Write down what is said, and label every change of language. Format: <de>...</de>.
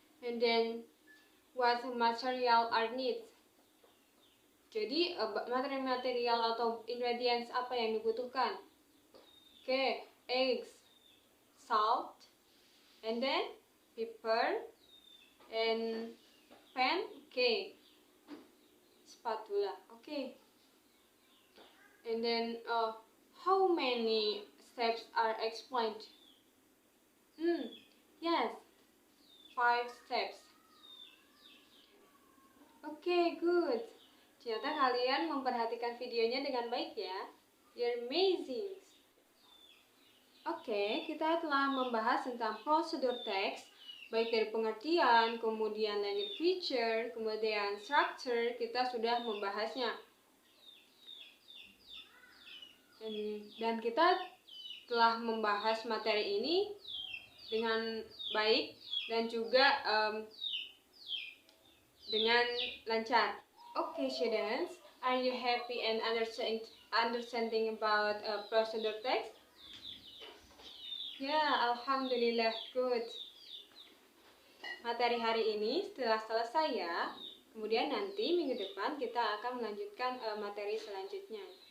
<en>And then what material are needed?</en> <id>Jadi material atau ingredients apa yang dibutuhkan?</id> <en>Oke, eggs, salt, and then pepper, and pan, spatula. And then how many steps are explained? Yes, 5 steps. Good.</en> <id>Ternyata kalian memperhatikan videonya dengan baik ya.</id> <en>You're amazing.</en> <id>Kita telah membahas tentang prosedur teks, baik dari pengertian, kemudian language feature, kemudian structure, kita sudah membahasnya. Dan kita telah membahas materi ini dengan baik dan juga dengan lancar.</id> <en>Students, are you happy and understanding about prosedur text?</en> <id>Ya, alhamdulillah, good. Materi hari ini setelah selesai ya. Kemudian nanti minggu depan kita akan melanjutkan materi selanjutnya.</id>